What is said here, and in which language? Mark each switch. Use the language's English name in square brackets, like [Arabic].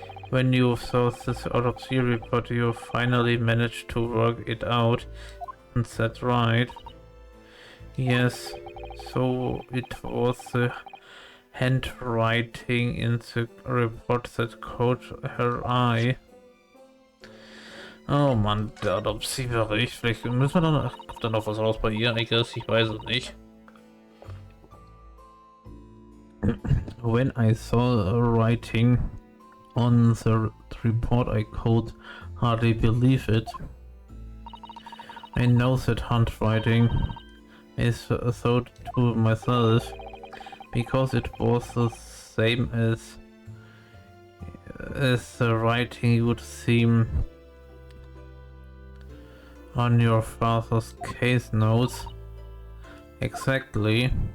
[English] When you saw this autopsy report, you finally managed to work it out. Isn't that right? Yes, so it was the handwriting in the report that caught her eye. [German] Oh Mann, der Autopsiebericht. Vielleicht müssen wir dann... Kommt da noch was raus bei ihr? [English] I guess, [German] ich weiß es nicht. [English] When I saw the writing on the report, I could hardly believe it. I know that handwriting. I thought to myself, because it was the same as the writing you would see on your father's case notes. Exactly.